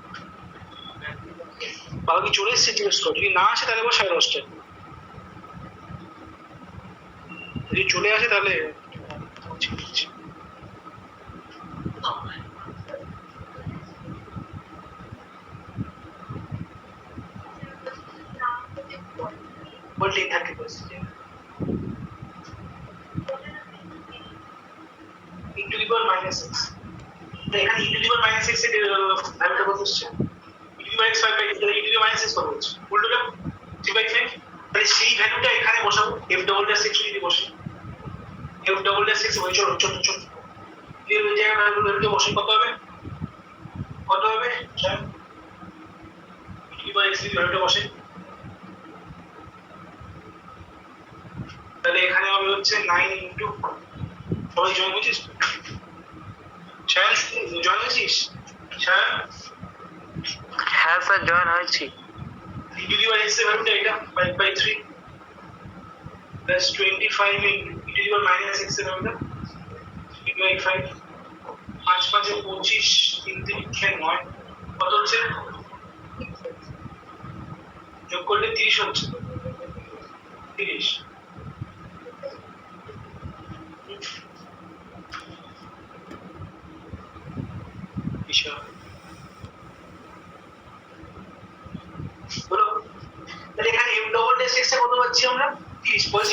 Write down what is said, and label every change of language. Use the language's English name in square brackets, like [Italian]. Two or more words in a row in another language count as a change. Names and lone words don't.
[Bangla] বাবা কি চলে এসছে জিজ্ঞেস কর যদি না আসে তাহলে আবার 10:30 যদি চলে আসে তাহলে ঠিক আছে বললেই থাকে বাস [English] e to the power minus x [Bangla] তো এখানে [English] e to the power minus x [Bangla] এর ভ্যালুটা কত হচ্ছে [English] e to the power x 5 by e to the power minus x [Bangla] কত হচ্ছে উল্টোটা 3/5 তাহলে সেই ভ্যালুটা এখানে বসাবো [English] f double dash x [Bangla] যদি বসে [English] f double dash x [Bangla] ওই ছোট এর জায়গায় ভ্যালুটা বসে কত হবে [English] e to the power x [Bangla] যদি ভ্যালুটা বসে তাহলে এখানে হবে হচ্ছে 9 ইনটু সবাই জয়েন হয়েছিস জয়েন হয়েছিস হ্যাঁ স্যার জয়েন হয়েছি [English] e to the power x [Bangla] এর ভ্যালুটা এটা 5/3 প্লাস 25 ইনটু [English] e to the power minus x [Bangla] এর ভ্যালুটা 3/5 5 5 এ 25 3 3 9 কত হচ্ছে যোগ করলে 30 হচ্ছে 30 বলো তাহলে এখানে [English] f double dash x [Bangla] এ কত পাচ্ছি আমরা 30 পজিটিভ